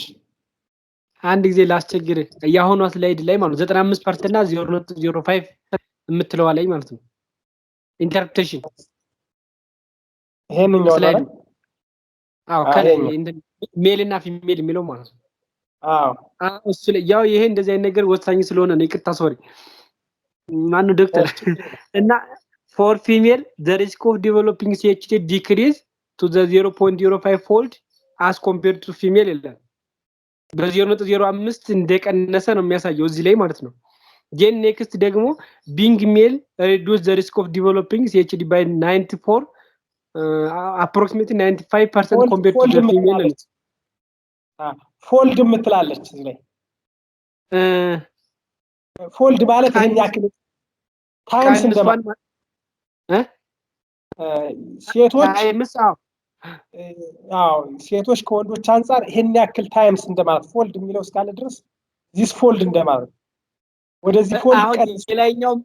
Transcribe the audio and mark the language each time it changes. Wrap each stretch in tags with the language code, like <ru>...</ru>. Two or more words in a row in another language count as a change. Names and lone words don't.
<am>አንድ ጊዜ ላስቸግር። ያሁኑ ስላይድ ላይ ማለት 95% እና 0.05 የምትለዋ ላይ ማለት ነው ኢንተርፕሬቴሽን ይሄንኛው ስላይድ አዎ ከላይ ሜል እና ፊሜል የሚለው ማለት ነው። አዎ እሱ ላይ ያው ይሄ እንደዚህ አይነት ነገር ወሳኝ ስለሆነ ነው። ይቅርታ ሶሪ ማነው ዶክተር እና</am> <en>for female the risk of developing CHD decrease to the 0.05 fold as compared to female</en> <am>ይላል። በ0.05 እንደቀነሰ ነው የሚያሳየው እዚህ ላይ ማለት ነው።</am> <en>then next ደግሞ being male reduce the risk of developing CHD by 94 approximately 95% compared to the female</en> <am>ፎልድ የምትላለች እዚህ ላይ ፎልድ ማለት ይሄን ያክል ታይምስ እንደማለት ሴቶች ሴቶች ከወንዶች አንፃር ይሄን ያክል ታይምስ እንደማለት ፎልድ የሚለው እስካለ ድረስ</am> <en>this fold</en> <am>እንደማለት ወደዚህ ፎልድ</am>